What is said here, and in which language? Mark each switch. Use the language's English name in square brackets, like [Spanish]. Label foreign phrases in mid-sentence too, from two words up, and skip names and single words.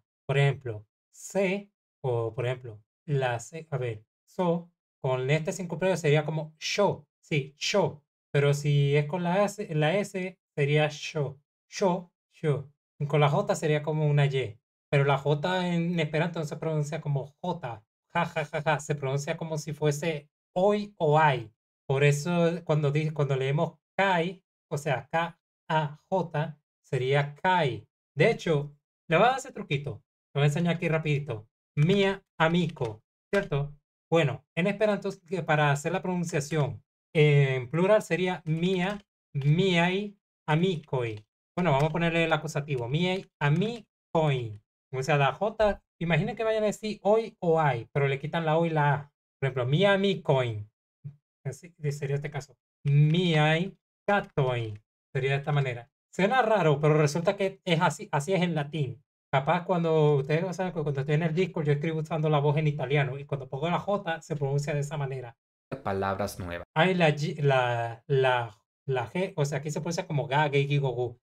[Spanish] Por ejemplo, C, o por ejemplo, la C, a ver, so, con este circunflejo sería como show, sí, show. Pero si es con la S sería show, show, show. Y con la J sería como una Y. Pero la J en Esperanto no se pronuncia como J, ja, ja, ja, ja, se pronuncia como si fuese hoy o ay. Por eso cuando leemos Kai, o sea, K-A-J, sería Kai. De hecho, le voy a dar ese truquito. Lo voy a enseñar aquí rapidito. [Esperanto] Mia amico, [Spanish] ¿cierto? Bueno, en Esperanto, para hacer la pronunciación en plural sería [Esperanto] mia, miai, amicoi. [Spanish] Bueno, vamos a ponerle el acusativo. [Esperanto] Miai, amicoi. [Spanish] O sea, la J, imaginen que vayan a decir hoy o ay, pero le quitan la O y la A. Por ejemplo, [Esperanto] mia amicoin. [Spanish] Así sería este caso. [Esperanto] Miai katoi. [Spanish] Sería de esta manera. Suena raro, pero resulta que es así, así es en latín. Capaz cuando ustedes saben que cuando estoy en el Discord yo escribo usando la voz en italiano y cuando pongo la J se pronuncia de esa manera. Palabras nuevas. Hay la G, o sea, aquí se pronuncia como ga, ge, gi, go, gu.